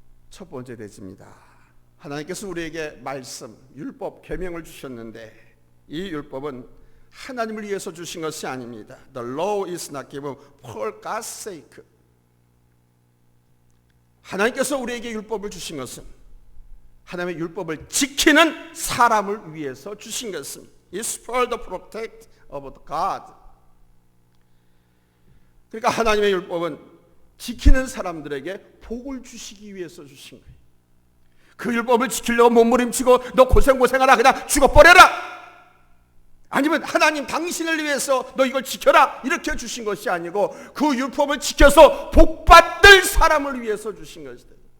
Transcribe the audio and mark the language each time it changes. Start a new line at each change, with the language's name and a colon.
Korean: 첫 번째 대지입니다. 하나님께서 우리에게 말씀, 율법, 계명을 주셨는데 이 율법은 하나님을 위해서 주신 것이 아닙니다.
English: The law is not given for God's sake.
Korean: 하나님께서 우리에게 율법을 주신 것은 하나님의 율법을 지키는 사람을 위해서 주신 것입니다.
English: It's for the protect of God.
Korean: 그러니까 하나님의 율법은 지키는 사람들에게 복을 주시기 위해서 주신 거예요. 그 율법을 지키려고 몸부림치고 너 고생하라 그냥 죽어버려라, 아니면 하나님 당신을 위해서 너 이걸 지켜라 이렇게 주신 것이 아니고 그 율법을 지켜서 복받을 사람을 위해서 주신 것이다.